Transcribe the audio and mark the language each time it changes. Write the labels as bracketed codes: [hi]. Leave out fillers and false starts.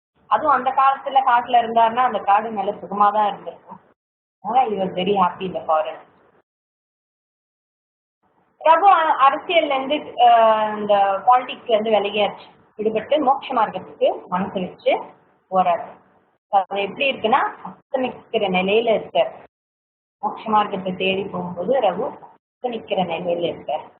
[ta] அதுவும் அந்த காலத்துல காட்டுல இருந்தாருன்னா அந்த காடு நல்ல சுகமா தான் இருந்திருக்கும். அதனால [en] he was very happy in the forest. [ta] Raghu அரசியல்ல இருந்து இந்த பாலிடிக்ஸ்ல இருந்து விலகியாச்சு, விடுபட்டு மோட்ச மார்க்கத்துக்கு மனசு வச்சு போறாரு. அது எப்படி இருக்குன்னா அஸ்தமிக்கிற நிலையில இருக்கார். மோட்ச மார்க்கத்தை தேடி போகும்போது ரகு அஸ்தமிக்கிற நிலையில இருக்கார்.